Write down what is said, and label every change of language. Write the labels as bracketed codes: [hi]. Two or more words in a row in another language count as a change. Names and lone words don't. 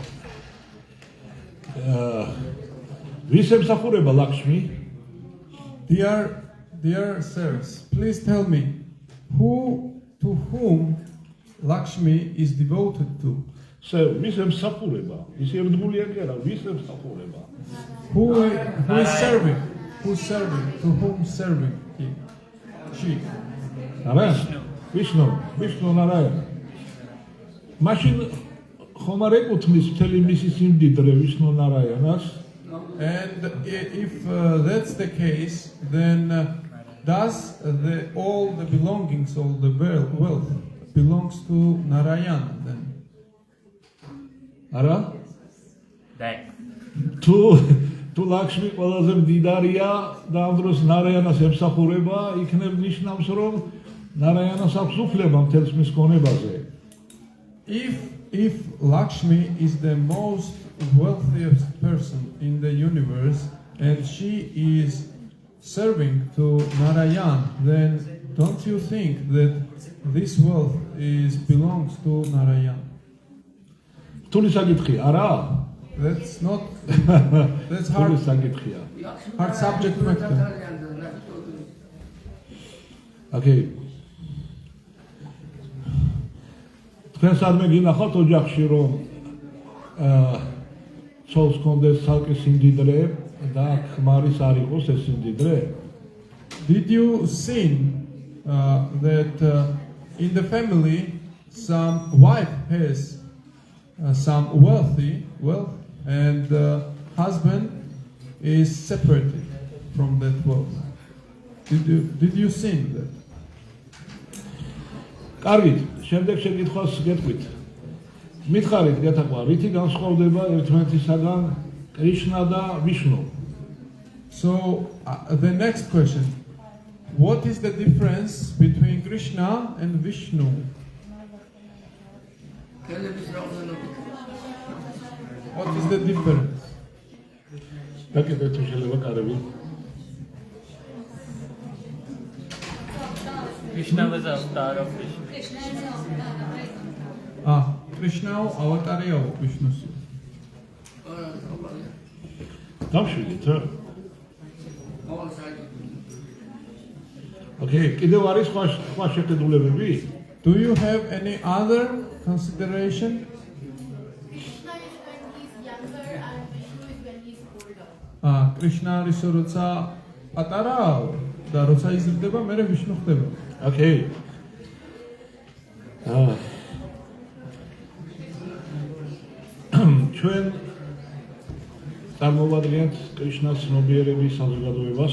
[ka] ვის ემსახურება ლაქსმი? [en] Dear sirs, please tell me to whom Lakshmi is devoted to. So, [ka] ვის ემსახურება? ის ერთგულია კი არა, ვის ემსახურება? [en] Who is serving? Who's serving? To whom serving? She. [ka] არა? ვიშნუ ნარაიანა. მაშინ ხომ არ ეკუთვნის მთელი მისი სიმდიდრე ვიშნუ ნარაიანას? [en] And if that's the case, then does all the belongings, all the wealth belongs to Narayana then? [ka] არა? თუ ლაქსმი ყველაზე მდიდარია და ამ დროს ნარაიანას ემსახურება, იქნებ ნიშნავს, რომ ნარაიანას აქვს უფლება მთელს მის გონებაზე. [en] If Lakshmi is the most wealthiest person in the universe and she is serving to Narayan, then don't you think that this wealth belongs to Narayan? [ka] რთული საკითხია, არა? [en] That's hard. [ka] რთული საკითხია. [en] Hard subject matter. Okay. [ka] თქვენ სადმე გინახავთ ოჯახში რომ ცოლს კონდეს ცალკე სიმდიდრე და ქმარის არ იყოს ეს სიმდიდრე? [en] Did you see that in the family some wife has some wealth and the husband is separated from that wealth? Did you see that? [ka] კარგით, შემდეგ შეკითხვას გეტყვით. მითხარით გეთახვა, რითი განსხვავდება ერთმანეთისაგან კრიშნა და ვიშნუ? [en] So the next question, what is the difference between Krishna and Vishnu? What is the difference? [ka] დაკიდე თუ შეიძლება კარები. [en] Krishna was avatar of Vishnu. [ka] Krishna avatarია Vishnu's. დავშვიდით რა. Okay, კიდევ არის სხვა შეხედულებები? [en] Do you have any other consideration? Krishna is when he's younger and Vishnu is when he's older. [ka] Krishna არის როცა პატარაა და როცა იზრდება, მერე ვიშნუ ხდება. [en] Okay. [ka] ჩვენ წარმოვადგენთ კრიშნას ცნობიერების საზოგადოებას.